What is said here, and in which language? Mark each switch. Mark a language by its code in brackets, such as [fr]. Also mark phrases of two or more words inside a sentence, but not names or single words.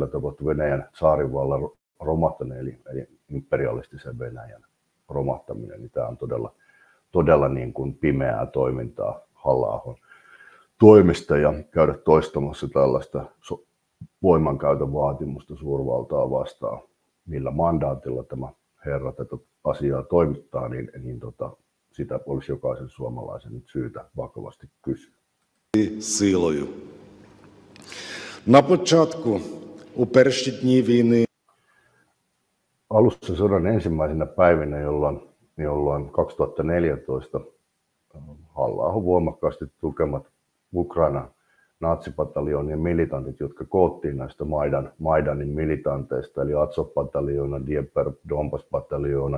[fi] tapahtui Venäjän tsaarinvallan romahtaminen, eli imperialistisen Venäjän romahtaminen, niin tämä on todella niin kuin pimeää toimintaa Halla-ahon toimesta ja käydä toistamassa tällaista voimankäytön vaatimusta suurvaltaa vastaan, millä mandaatilla tämä herra tätä asiaa toimittaa, niin sitä olisi jokaisen suomalaisen nyt syytä vakavasti kysyä. [uk] Силою. На початку, у перші дні війни, [fi] Alussa sodan ensimmäisenä päivinä, jolloin 2014 Halla-ahon voimakkaasti tukemat Ukrainan natsipataljoonin militantit, jotka koottiin näistä Maidanin militanteista, eli Azov-pataljoona, Dnieper, Donbas-pataljoona.